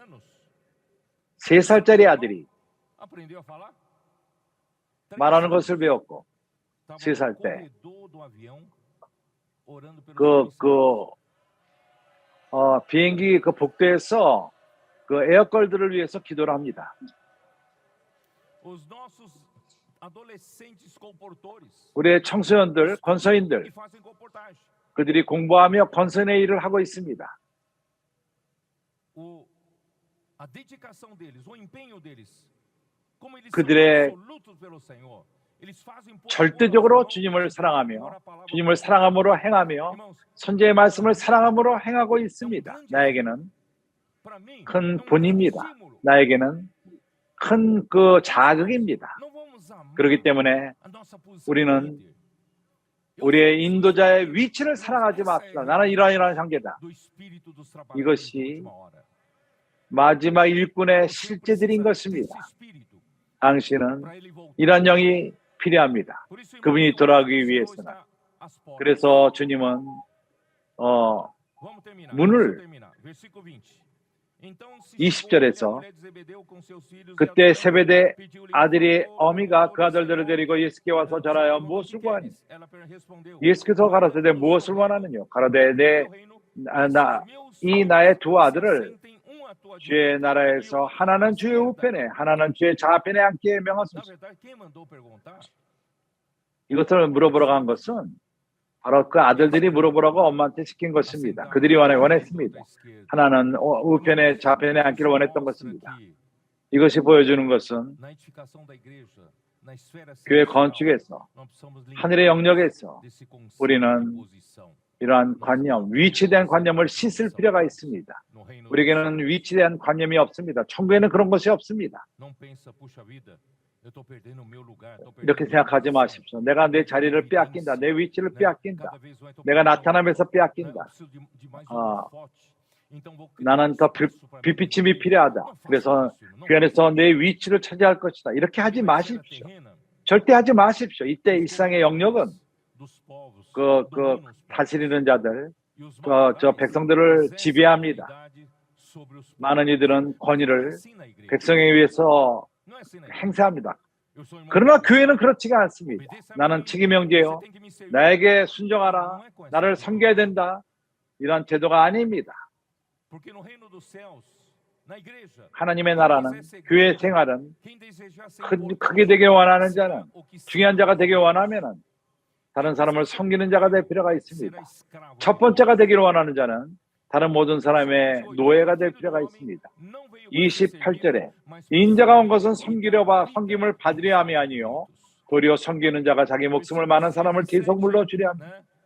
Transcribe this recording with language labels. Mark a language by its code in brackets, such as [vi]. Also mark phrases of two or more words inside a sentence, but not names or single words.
[ko] 3살짜리 아들이 말하는 것을 배웠고 3살 때 비행기 그 복도에서 그 에어걸들을 위해서 기도를 합니다. [pt] Os nossos adolescentes comportores [ko] 우리의 청소년들, 권서인들, [pt] que fazem comportagem. [ko] 그들이 공부하며 권선의 일을 하고 있습니다. [pt] A dedicação deles, o empenho deles, como eles [ko] 그들의 [pt] são absolutos pelo Senhor. Eles fazem por [ko] 절대적으로 [pt] amor ao [ko] 주님을 [pt] Senhor, [ko] 사랑하며 [pt] por a palavra [ko] 주님을 [pt] do Senhor. [ko] 사랑함으로 행하며 [pt] Irmãos, [ko] 선지의 말씀을 사랑함으로 행하고 있습니다. 나에게는 [pt] para mim, [ko] 큰 [pt] é um grande [ko] 본입니다. [pt] estímulo. [ko] 나에게는 큰 그 자극입니다. [pt] Não vamos amar [ko] 그렇기 때문에 [pt] a nossa posição [ko] 우리는 [pt] de líder. Eu [ko] 우리의 [pt] sou [ko] 인도자의 위치를 [pt] Irmãos, [ko] 사랑하지 [pt] essa é a [ko] 맙시다. 나는 이러한 형제다. [pt] do espírito dos trabalhadores [ko] 이것이 [pt] de última hora. [ko] 마지막 일꾼의 [pt] Você [ko] 실제들인 [pt] precisa [ko] 것입니다. [pt] desse espírito [ko] 당신은 [pt] para ele voltar. [ko] 이런 영이 필요합니다. [pt] Por isso, [ko] 그분이 [pt] irmãos, [ko] 돌아가기 [pt] o Senhor [ko] 위해서는. [pt] está às portas. [ko] 그래서 주님은 [pt] Vamos terminar. [ko] 문을 [pt] Deixa eu terminar. Versículo 20. Então se [ko] 20절에서 [pt] chegou ele, a mulher de Zebedeu com seus filhos, [ko] 그때 [pt] e adorando, [ko] 세베대 [pt] pediu-lhe, [ko] 아들이 [pt] "Senhor, [ko] 어미가 [pt] Senhor, [ko] 그 아들들을 [pt] Senhor, [ko] 데리고 예수께 와서 절하여 [pt] Senhor, [ko] 무엇을 [pt] que [ko] 구하니? [pt] queres?" Ela respondeu, [ko] 예수께서 가라사대 무엇을 원하느냐? 가라되 이 나의 두 아들을 주의 나라에서 하나는 주의 우편에 하나는 주의 좌편에 앉게 [pt] Na [ko] 명하소서. [pt] verdade, quem mandou perguntar? [ko] 이것을 물어보러 간 것은 바로 그 아들들이 물어보라고 엄마한테 시킨 것입니다. 그들이 원했습니다. 하나는 우편에 좌편에 앉기를 원했던 것입니다. 이것이 보여주는 것은 [pt] Na edificação da igreja, na esfera [ko] 교회 [pt] celestial, [ko] 건축에서 [pt] nós precisamos [ko] 하늘의 영역에서 [pt] desse conceito [ko] 우리는 [pt] de posição. [ko] 이러한 관념, 위치에 대한 관념을 씻을 필요가 있습니다. [pt] No reino de [ko] 우리에게는 위치에 대한 관념이 없습니다. 천국에는 그런 것이 없습니다. [pt] Não pensa, puxa vida, eu estou perdendo o meu lugar, tô perdendo [ko] 이렇게 [pt] minha [ko] 생각하지 [pt] posição. [ko] 마십시오. 내가 내 자리를 빼앗긴다. 내 위치를 [pt] Né? [ko] 빼앗긴다. [pt] Cada vez mais tô [ko] 내가 [pt] perdendo, [ko] 나타나면서 [pt] né? Eu [ko] 빼앗긴다. [pt] preciso de mais [ko] 아, [pt] holofote. Então vou criar [ko] 나는 더 [pt] espaço pra mim. [ko] 빛비침이 필요하다. [pt] Não faça [ko] 그래서 [pt] isso, não [ko] 그 안에서 내 위치를 차지할 것이다. 이렇게 하지 [pt] faça. [ko] 마십시오. [pt] Terrena, [ko] 절대 하지 마십시오. 이때 일상의 영역은 [pt] dos povos, [ko] 그 [pt] dominos, povos. [ko] 다스리는 자들, [pt] E os [ko] 저 [pt] maiorais [ko] 백성들을 [pt] exercem [ko] 지배합니다. [pt] autoridade sobre os povos. [ko] 많은 이들은 [pt] Não é [ko] 권위를 [pt] assim na igreja. [ko] 백성에 의해서 [pt] Não é assim na igreja. [ko] 행사합니다. [pt] Eu sou irmão [ko] 그러나 [pt] de [ko] 교회는 그렇지가 않습니다. [pt] Obedeça a [ko] 나는 [pt] mim, [ko] 책임 형제요. [pt] você tem que me servir. [ko] 나에게 순종하라. [pt] Não é com essa [ko] 나를 [pt] atitude. [ko] 섬겨야 된다. 이런 제도가 아닙니다. [pt] Porque no reino dos céus, na igreja, [ko] 하나님의 나라는 교회 생활은 [pt] quem desejar ser [ko] 크게 되길 원하는 [pt] importante, [ko] 자는 [pt] ou que [ko] 중요한 자가 되길 원하면은 다른 사람을 섬기는 자가 될 필요가 있습니다. 첫 번째가 되기를 원하는 자는 다른 모든 사람의 노예가 될 필요가 있습니다. 28절에 인자가 온 것은 섬김을 받으려 함이 아니요 도리어 섬기는 자가 자기 목숨을 많은 사람을 대속물로 주려 합니다.